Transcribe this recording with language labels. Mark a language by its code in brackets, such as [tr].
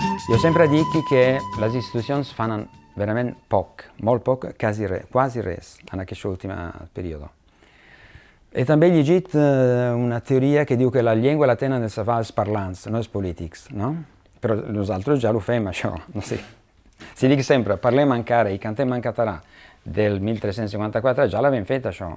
[it] Io sempre dico che le istituzioni fanno veramente poco, molto poco, quasi res, in questo ultimo periodo. [ca] E també he llegit una teoria que diu que la llengua la tenen els savants parlants, no els polítics, no? Però nosaltres ja ho fem, això, no sé. Si dic sempre, parlem encara i cantem en català del 1354, [it] già l'abbiamo fatto [ca] això.